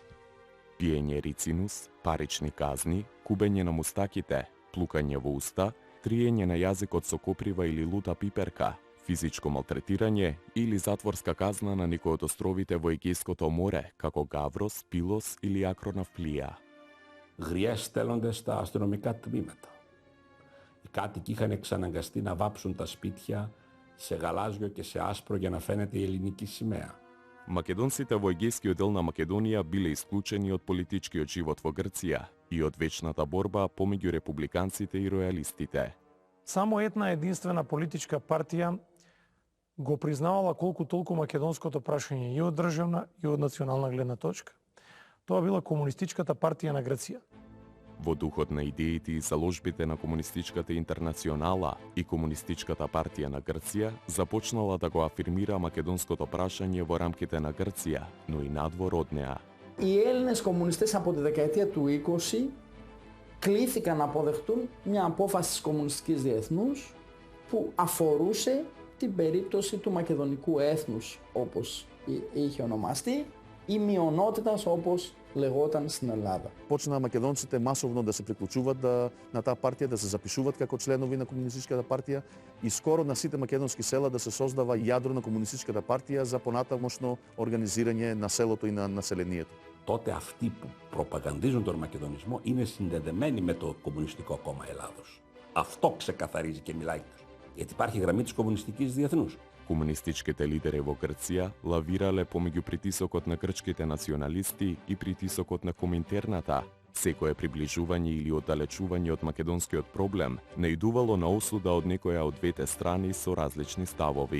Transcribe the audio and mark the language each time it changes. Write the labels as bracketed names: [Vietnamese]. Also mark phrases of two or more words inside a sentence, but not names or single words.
[Macedonian] Пиење рицинус, парични казни, кубење на мустаките, плукање во уста, триење на јазикот со коприва или лута пиперка, физичко малтретирање или затворска казна на некој од островите во Егејското море, како Гаврос, Пилос или Ακροναυπλία. [Greek] Γριές στέλνονται στα αστυνομικά τμήματα. Οι κάτοικοι είχαν εξαναγκαστεί να βάψουν τα σπίτια σε γαλάζιο και σε άσπρο για να φαίνεται η ελληνική σημαία. [Macedonian] Македонците во Егејскиот дел на Македонија биле исклучени од политичкиот живот во Грција и од вечната борба помеѓу републиканците и ројалистите. Само една единствена политичка партија го признавала колку толку македонското прашање и од државна и од национална гледна точка. Тоа била Комунистичката партија на Грција. Во духот на идеите и заложбите на Комунистичката интернационала и Комунистичката партија на Грција започнала да го афирмира македонското прашање во рамките на Грција, но и надвор од неа. [Greek] Οι Έλληνες κομμουνιστές από τη δεκαετία του 20 κλήθηκαν να αποδεχτούν μια απόφαση της Κομμουνιστικής Διεθνούς που αφορούσε την περίπτωση του μακεδονικού έθνους, όπως είχε ονομαστεί, ή μειονότητας, όπως λεγόταν στην Ελλάδα. [Macedonian] Почна македонците масовно да се приклучуваат на таа партија, да се запишуваат како членови на Комунистичката партија и скоро на сите македонски села да се создава јадро на Комунистичката партија за понатамошно организирање на селото и на населението. [Greek] Τότε αυτοί που προπαγανδίζουν τον μακεδονισμό είναι συνδεδεμένοι με το Κομμουνιστικό Κόμμα Ελλάδος. Αυτό ξεκαθαρίζει και μιλάει. Γιατί υπάρχει γραμμή της Κομμουνιστικής Διεθνούς. [Macedonian] Комунистичките лидери во Грција лавирале помеѓу притисокот на грчките националисти и притисокот на Коминтерната. Секое приближување или оддалечување од македонскиот проблем наидувало на осуда од некоја од двете страни со различни ставови.